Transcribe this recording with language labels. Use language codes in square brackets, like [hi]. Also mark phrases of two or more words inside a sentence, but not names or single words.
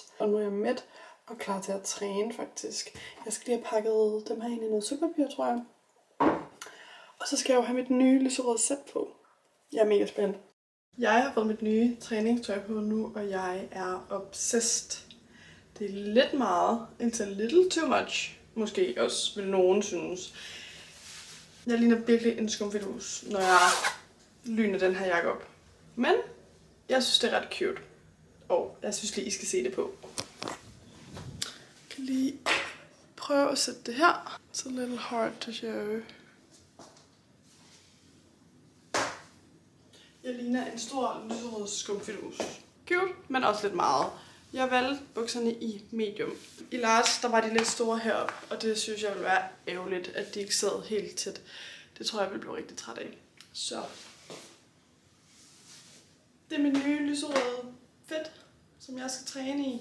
[da] Og nu er jeg mæt og klar til at træne faktisk. Jeg skal lige have pakket dem her ind i noget sukkerpapir, tror jeg. Og så skal jeg jo have mit nye lyserøde sæt på. Jeg er mega spændt. Jeg har fået mit nye træningstøj på nu, og jeg er obsessed. Det er lidt meget. [en] It's a little too much. [da] Måske også vil nogen synes. Jeg ligner virkelig en skumfidus, når jeg lyner den her jakke op. Men jeg synes, det er ret cute. Og jeg synes lige, I skal se det på. Jeg kan lige prøve at sætte det her. [en] It's a little hard to show. [da] Jeg ligner en stor lyserød skumfidus. Cute, men også lidt meget. Jeg valgte bukserne i medium. I large, der var de lidt store heroppe, og det synes jeg ville være ærgerligt, at de ikke sad helt tæt. Det tror jeg ville blive rigtig træt af. Så det er min nye lyserøde fedt, som jeg skal træne i.